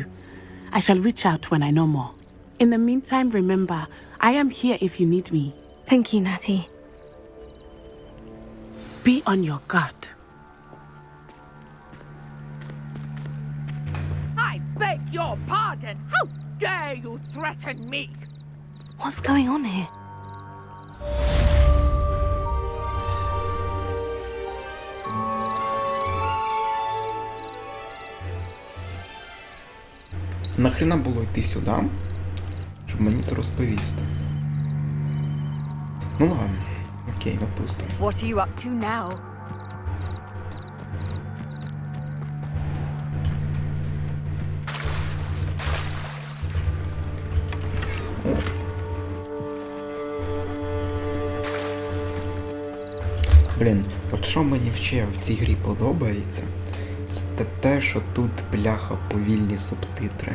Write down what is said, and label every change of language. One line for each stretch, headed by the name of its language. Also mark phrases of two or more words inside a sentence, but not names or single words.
English: I shall reach out when I know more. In the meantime, remember, I am here if you need me. Thank you, Natty. Be on your guard. I beg your pardon. How dare you threaten me? What's going on here?
Ukrainian: Нахрена було йти сюди, щоб мені це розповісти? Ну ладно, окей, допустимо.
English: What are you up to now?
Ukrainian: Блін, от що мені в цій грі подобається, це те, що тут, бляха, повільні субтитри.